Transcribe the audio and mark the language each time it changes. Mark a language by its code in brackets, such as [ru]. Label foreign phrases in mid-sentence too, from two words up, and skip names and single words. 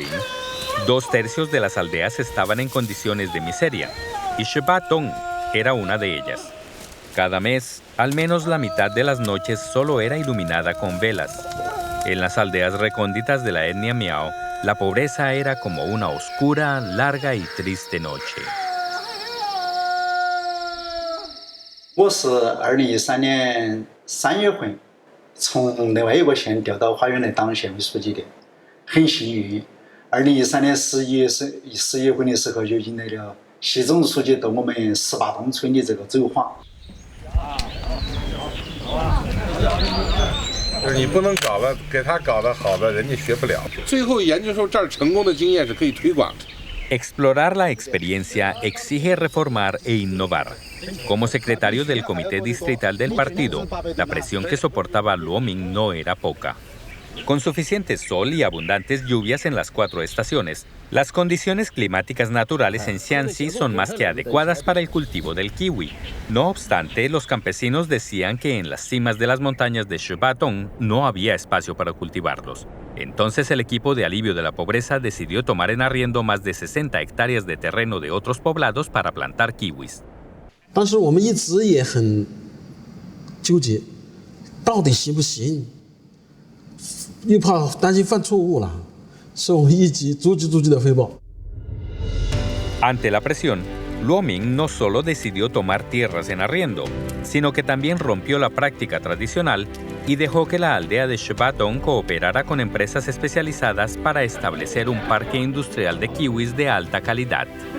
[es] 2/3 de las aldeas estaban en condiciones de miseria, y Shibatong era una de ellas. Cada mes, al menos la mitad de las noches solo era iluminada con velas. En las aldeas recónditas de la etnia Miao, la pobreza era como una oscura, larga y triste noche. [zh] 我是2013年3月份从另外一个县调到花园来当县委书记的，很幸运。2013年11月份的时候，就迎来了习总书记到我们18洞村的这个走访。就是你不能搞得给他搞得好的，人家学不了。最后研究出这儿成功的经验是可以推广的。 [es] Explorar la experiencia exige reformar e innovar. Como secretario del Comité Distrital del partido, la presión que soportaba Luo Ming no era poca. Con suficiente sol y abundantes lluvias en las 4 estaciones, las condiciones climáticas naturales en Xianxi son más que adecuadas para el cultivo del kiwi. No obstante, los campesinos decían que en las cimas de las montañas de Shibatong no había espacio para cultivarlos. Entonces el equipo de alivio de la pobreza decidió tomar en arriendo más de 60 hectáreas de terreno de otros poblados para plantar kiwis. [zh] 当时我们一直也很纠结，到底行不行？又怕担心犯错误了，所以我们一直逐级的汇报。 [es] Ante la presión, Luo Ming no solo decidió tomar tierras en arriendo, sino que también rompió la práctica tradicional y dejó que la aldea de Shibatong cooperara con empresas especializadas para establecer un parque industrial de kiwis de alta calidad.